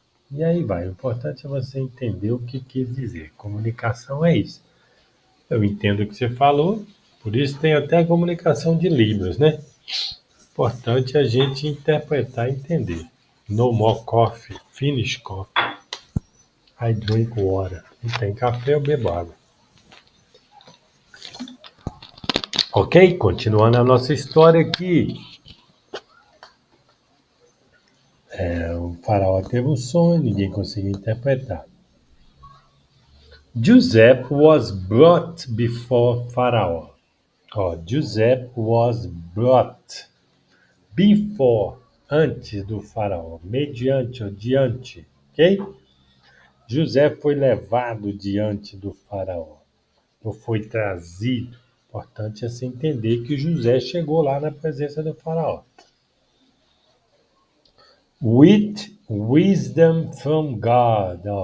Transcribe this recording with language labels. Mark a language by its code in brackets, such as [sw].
[pt] E aí vai, o importante é você entender o que quis dizer. Comunicação é isso. Eu entendo o que você falou, por isso tem até a comunicação de Libras, né? Importante a gente interpretar e entender. [en] No more coffee, finish coffee. I drink water. [pt] Não tem café, eu bebo água. Ok? Continuando a nossa história aqui. O faraó teve um sonho, ninguém conseguiu interpretar. [en] Joseph was brought before Pharaoh. Joseph was brought before, [pt] antes do faraó, mediante ou diante, ok? José foi levado diante do faraó, ou foi trazido. Importante é se entender que José chegou lá na presença do faraó. [en] With wisdom from God.